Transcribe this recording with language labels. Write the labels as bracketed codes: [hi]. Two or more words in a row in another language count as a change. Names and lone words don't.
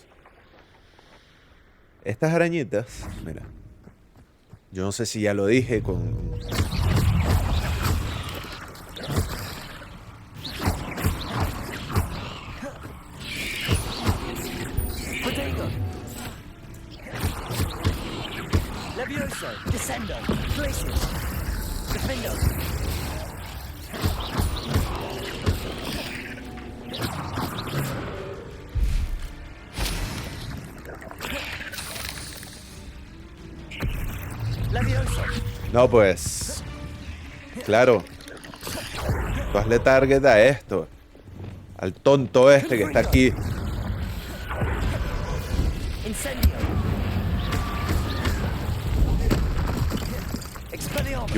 [es] Estas arañitas, mira. Yo no sé si ya lo dije con... Potato. Levioso. Descendo. Places. Defender. Levioso. No, pues... Claro. Tú hazle target a esto. Al tonto este que está aquí. Incendio. Expelliarmus.